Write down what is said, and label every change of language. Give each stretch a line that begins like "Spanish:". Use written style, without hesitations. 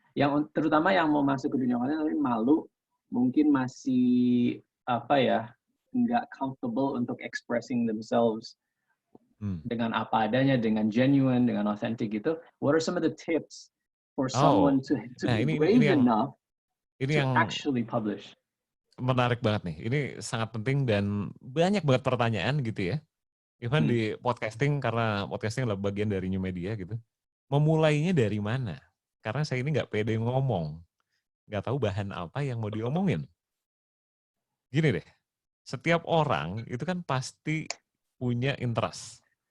Indonesian: Yang terutama yang mau masuk ke dunia konten tapi malu, mungkin masih nggak comfortable untuk
English: expressing themselves
Indonesian: dengan apa adanya, dengan genuine, dengan authentic gitu.
English: What are some of the tips for someone to be brave enough to actually publish?
Indonesian: Menarik banget nih. Ini sangat penting dan banyak banget pertanyaan gitu ya. Even di podcasting, karena podcasting adalah bagian dari new media gitu. Memulainya dari mana? Karena saya ini nggak pede ngomong. Nggak tahu bahan apa yang mau diomongin. Gini deh, setiap orang itu kan pasti punya interest.